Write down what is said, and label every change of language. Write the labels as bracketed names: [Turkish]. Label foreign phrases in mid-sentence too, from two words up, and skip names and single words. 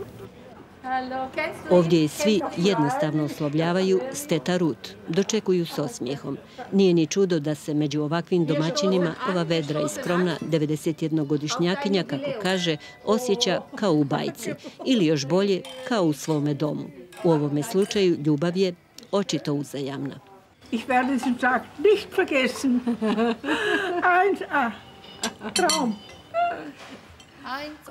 [Croatian] Ovdje je svi jednostavno oslovljavaju s teta Rut, dočekuju s osmijehom. Nije ni čudo da se među ovakvim domaćinima ova vedra i skromna 91-godišnjakinja, kako kaže, osjeća kao u bajci ili još bolje kao u svome domu. U ovome slučaju ljubav je očito uzajamna. [German] Ich werde diesen Tag nicht vergessen. 1A. Traum.